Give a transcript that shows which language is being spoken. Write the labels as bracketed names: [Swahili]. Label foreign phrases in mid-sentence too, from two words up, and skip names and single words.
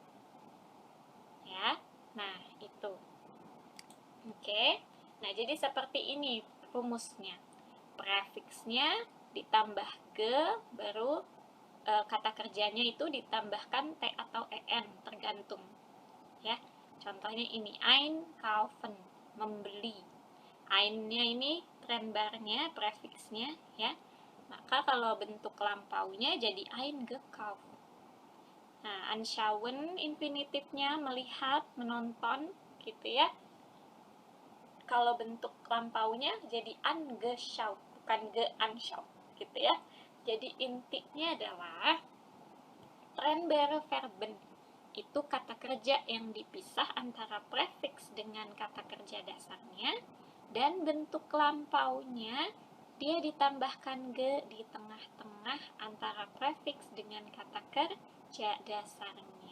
[Indonesian] Ya. Nah, itu. Oke. Nah, jadi seperti ini rumusnya. Prefixnya ditambah ge, baru kata kerjanya itu ditambahkan t atau en, tergantung. Ya. Contohnya ini [German] ein kaufen, [Indonesian] membeli. Ein-nya ini trennbarnya, prefixnya ya. Maka kalau bentuk lampaunya jadi [German] ein gekauft. [Indonesian] Nah, anschauen infinitifnya melihat, menonton gitu ya. Kalau bentuk lampaunya jadi angeschaut, bukan geanschaut gitu ya. Jadi intinya adalah [German] trennbare verben [Indonesian] itu kata kerja yang dipisah antara prefix dengan kata kerja dasarnya, dan bentuk lampaunya dia ditambahkan ge di tengah-tengah antara prefiks dengan kata kerja dasarnya.